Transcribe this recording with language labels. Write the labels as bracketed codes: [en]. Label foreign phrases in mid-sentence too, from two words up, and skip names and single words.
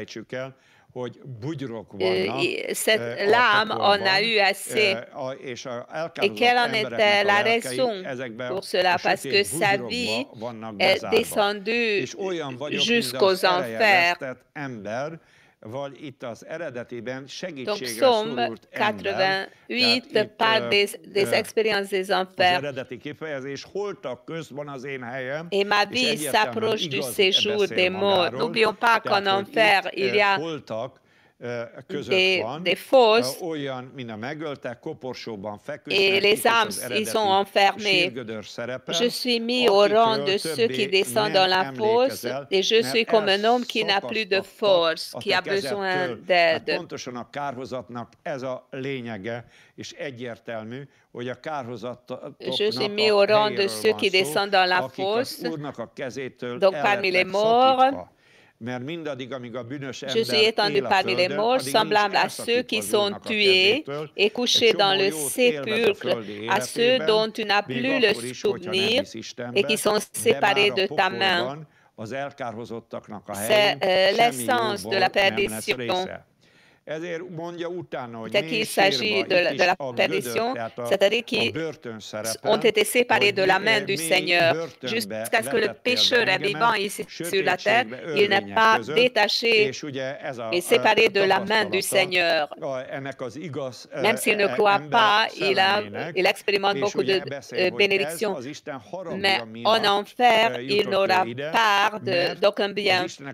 [fr] L'âme en a eu assez. Et quelle en était la raison pour cela? Parce que sa vie est descendue jusqu'aux enfers. [hu] vagy itt az eredetiben [fr] Donc, [hu] segítségre [fr] Psaume [hu] szorult ember. [fr] 88 parle des expériences des [hu] Az [fr] enfers. [hu] eredeti kifejezés holtak közt van az én helyem, [fr] Et ma [hu] és [fr] vie [hu] egyértelműen [fr] s'approche du [hu] igaz [fr] séjour des [hu] beszél [fr] morts. [hu] magáról. [fr] N'oublions pas qu'en [hu] Tehát, hogy [fr] enfer, [hu] itt [fr] il y a [hu] holtak között van, [fr] des fosses [hu] olyan, mint a megöltek, koporsóban [fr] et [hu] feküsznek, [fr] les [hu] itt az [fr] âmes, ils [hu] eredeti [fr] sont enfermés. [hu] sírgödör szerepel, [fr] Je suis mis au rang de [hu] akikről [fr] ceux qui [hu] többé [fr] descendent dans [hu] nem [fr] la fosse [hu] emlékezel, [fr] et je suis [hu] mert [fr] comme un homme qui n'a plus de [hu] elszakadtak [fr] force, [hu] a [fr] qui [hu] te [fr] a besoin [hu] kezedtől. Hát [fr] d'aide. [hu] pontosan a kárhozatnak ez a lényege, és egyértelmű, hogy a kárhozatoknak [fr] Je suis mis [hu] a [fr] au rang de [hu] helyéről [fr] ceux [hu] van [fr] qui [hu] szó, [fr] descendent dans la [hu] akik az [fr] fosse. [hu] Úrnak a kezétől [fr] Donc, [hu] el [fr] parmi les [hu] lettek [fr] morts, [hu] szakítva. Mert mindaddig, amíg a bűnös [fr] je [hu] ember [fr] suis étendu [hu] él a [fr] parmi les [hu] földön, [fr] morts, [hu] addig nincs [fr] semblable à ceux qui [hu] elszakítva az [fr] sont [hu] Úrnak a [fr] tués [hu] kezétől. [fr] et [hu] Egy [fr] couchés dans [hu] csomó [fr] le [hu] jót élvez a [fr] sépulcre, [hu] földi [fr] à ceux [hu] életében, [fr] dont tu n'as [hu] még [fr] plus le [hu] akkor is, hogyha nem [fr] souvenir [hu] hisz [fr] et [hu] Istenbe, [fr] qui sont [hu] de [fr] séparés [hu] már a [fr] de ta main. [hu] pokolban az elkárhozottaknak a [fr] C'est [hu] helyén semmi [fr] l'essence de la [hu] jóból nem lesz [fr] perdition. [hu] része. Ezért mondja utána, hogy [fr] C'est qu'il s'agit de la perdition, c'est-à-dire qu'ils ont été séparés de la main du Seigneur jusqu'à ce que le pécheur est vivant ici sur la terre, il n'est pas détaché et séparé de la main du Seigneur. Même s'il ne croit pas, il expérimente beaucoup de bénédictions, mais en enfer, il n'aura part d'aucun bien.